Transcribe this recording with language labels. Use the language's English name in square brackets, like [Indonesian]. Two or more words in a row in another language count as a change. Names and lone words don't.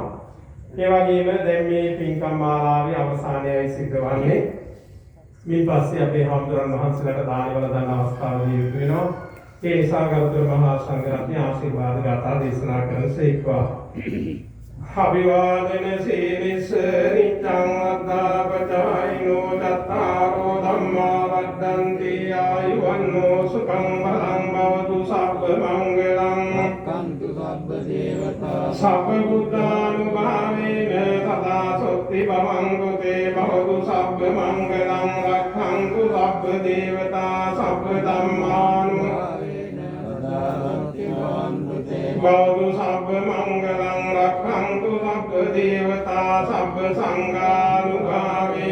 [Sinhala] ඒ වගේම දැන් මේ පින්කම් මාලාවේ අවසානයයි සිද්ධ වන්නේ. මේ පස්සේ අපේ හාමුදුරන් වහන්සේලාට දානවල දාන අවස්ථාව දී යුතු වෙනවා. ඒ නිසා ගෞතම මහා සංඝරත්නය ආශිර්වාද ගාථා දේශනා කරන සේක්වා. [Pali] අභිවාදන සීලිස නිච්ඡං අද්දාපචායිනෝ චත්තාරෝ ධම්මා වද්දන්ති ආයුවන්නෝ සුඛං බලං භවතු සබ්බ මංගලං රක්ඛන්තු සබ්බ දේවතා සබ්බ බුද්ධානුභාවේන සදා සොත්ති භවං තේ භවතු සබ්බ මංගලං රක්ඛන්තු සබ්බ දේවතා සබ්බ ධම්මානුභාවේන සදා සොත්ති භවං තේ භවතු සබ්බ මංගලං රක්ඛන්තු සබ්බ දේවතා සබ්බ සංඝානුභාවේන